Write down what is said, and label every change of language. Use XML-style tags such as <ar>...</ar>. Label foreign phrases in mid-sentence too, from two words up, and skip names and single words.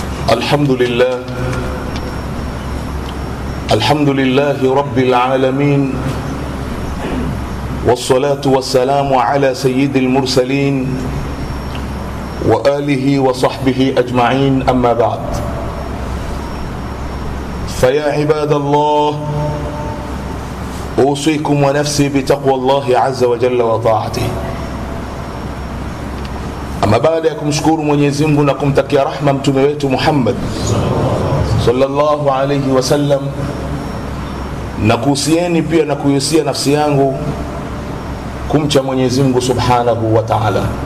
<ar>الحمد لله رب العالمين، والصلاة والسلام على سيد المرسلين وآله وصحبه أجمعين، أما بعد. فيا عباد الله، أوصيكم ونفسي بتقوى الله عز وجل وطاعته.</ar> <sw>Ama baada ya kumshukuru Mwenyezi Mungu na kumtakia rahma mtume wetu Muhammad</sw> <ar>صلى الله عليه وسلم,</ar> <sw>na kuhusieni pia na kuhusia nafsi yangu kumcha Mwenyezi Mungu</sw> <ar>سبحانه وتعالى.</ar>